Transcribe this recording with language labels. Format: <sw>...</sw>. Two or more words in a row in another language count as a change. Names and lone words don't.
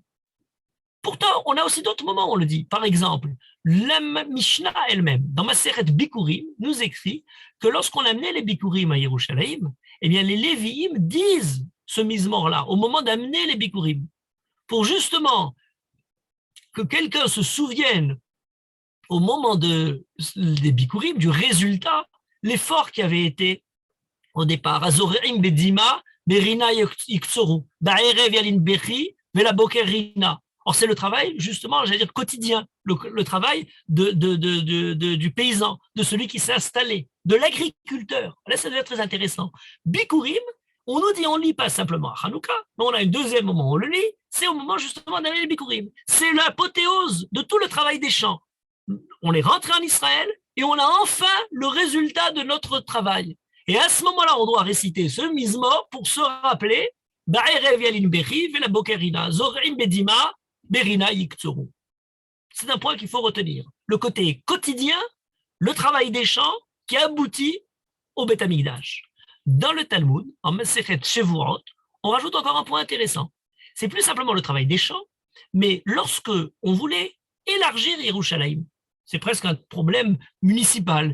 <fr>Pourtant, on a aussi d'autres moments où on le dit. Par exemple, la Mishnah elle-même, dans Maseret Bikurim, nous écrit que lorsqu'on amenait les Bikurim à Yerushalayim, eh bien, les Lévi'im disent ce mismor-là au moment d'amener les Bikurim, pour justement que quelqu'un se souvienne au moment des Bikurim du résultat, l'effort qui avait été au départ.</fr> <he>הזרעים בדמעה ברנה יקצרו בערב ילין בכי ולבקר רנה.</he> <fr>Or, c'est le travail, justement, j'allais dire quotidien, le travail du paysan, de celui qui s'est installé, de l'agriculteur. Là, ça devient très intéressant. Bikurim, on nous dit, on ne lit pas simplement à Hanouka, mais on a un deuxième moment où on le lit, c'est au moment justement d'aller les Bikurim. C'est l'apothéose de tout le travail des champs. On est rentré en Israël et on a enfin le résultat de notre travail. Et à ce moment-là, on doit réciter ce mismor pour se rappeler</fr> <he>בערב ילין בכי ולבקר רנה זרעים בדמעה ברנה יקצרו.</he> <fr>C'est un point qu'il faut retenir. Le côté quotidien, le travail des champs qui aboutit au Beth Amikdash. Dans le Talmud, en Masechet Shevuot, on rajoute encore un point intéressant. C'est plus simplement le travail des champs, mais lorsque on voulait élargir Yerushalayim, c'est presque un problème municipal.</fr>